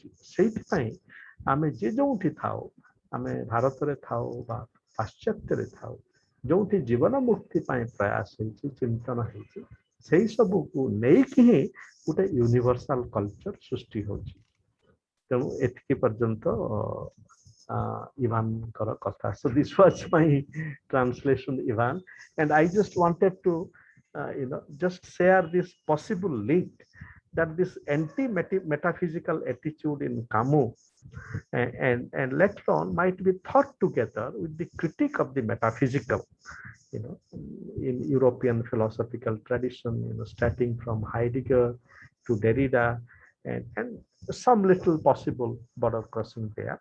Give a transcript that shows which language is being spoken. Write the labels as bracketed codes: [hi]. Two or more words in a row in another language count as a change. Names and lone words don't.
[or] ସେଇଥିପାଇଁ ଆମେ ଯେ ଯୋଉଠି ଥାଉ, ଆମେ ଭାରତରେ ଥାଉ ବା ପାଶ୍ଚାତ୍ୟରେ ଥାଉ, ଯୋଉଠି ଜୀବନ ମୁକ୍ତି ପାଇଁ ପ୍ରୟାସ ହେଇଛି, ଚିନ୍ତନ ହେଇଛି, ସେଇ ସବୁକୁ ନେଇକି ହିଁ ଗୋଟେ ୟୁନିଭର୍ସାଲ କଲଚର ସୃଷ୍ଟି ହଉଛି। ତେଣୁ ଏତିକି ପର୍ଯ୍ୟନ୍ତ Ivanଙ୍କର କଥା. [en] So this was my translation, Ivan, and I just wanted to just share this possible link that this anti-metaphysical attitude in Camus and later on might be thought together with the critique of the metaphysical, in European philosophical tradition, starting from Heidegger to Derrida, and some little possible border crossing there.